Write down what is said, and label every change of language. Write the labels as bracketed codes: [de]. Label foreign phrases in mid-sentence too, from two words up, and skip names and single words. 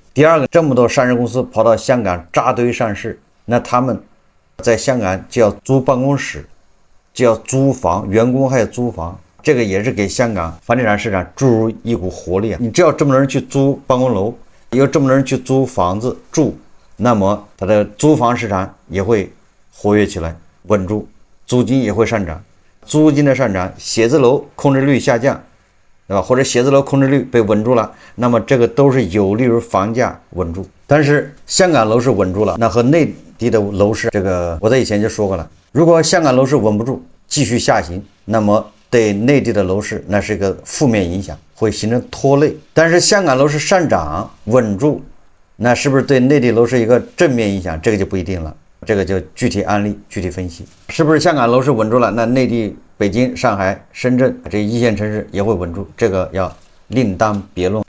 [zh] 第二個，這麼多上市公司跑到香港扎堆上市，那他們在香港就要租辦公室，就要租房，員工還要租房，這個也是給香港房地產市場注入一股活力啊！你只要這麼多人去租辦公樓，有這麼多人去租房子住，那麼它的租房市場也會活躍起來，穩住，租金也會上漲。租金的上漲，寫字樓空置率下降，对吧？或者写字楼空置率被稳住了，那么这个都是有利于房价稳住。但是香港楼市稳住了，那和内地的楼市，这个我在以前就说过了，如果香港楼市稳不住，继續下行，那麼對內地的樓市那是一個負面影響，會形成拖累。但是香港樓市上漲穩住，那是不是對內地樓市一個正面影響？這個就不一定了，這個就具體案例具體分析。是不是香港樓市穩住了，那內地北京、上海、深圳這一線城市也會穩住，這個要另當別論。